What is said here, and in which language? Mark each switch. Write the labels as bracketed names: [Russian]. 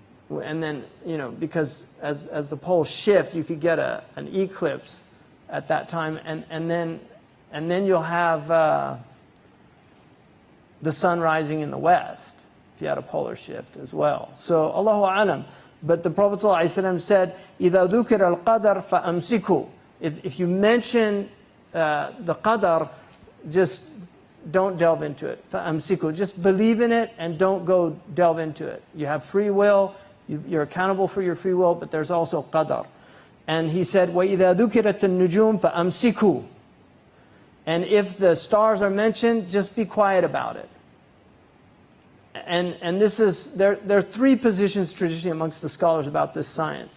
[English] And then, you know, because as the poles shift, you could get an eclipse at that time, and then you'll have the sun rising in the west if you had a polar shift as well. So Allahu Alam. But the Prophet ﷺ said, [Arabic] إِذَا ذُكِرَ الْقَدَرْ فَأَمْسِكُوا. [English] If you mention the qadar, just don't delve into it. [Arabic] فَأَمْسِكُوا. [English] Just believe in it and don't go delve into it. You have free will. You're accountable for your free will, but there's also qadar. And he said, [Arabic] وَإِذَا ذُكِرَتِ النُّجُومِ فَأَمْسِكُوا. [English] And if the stars are mentioned, just be quiet about it. And this is, there are three positions traditionally amongst the scholars about this science.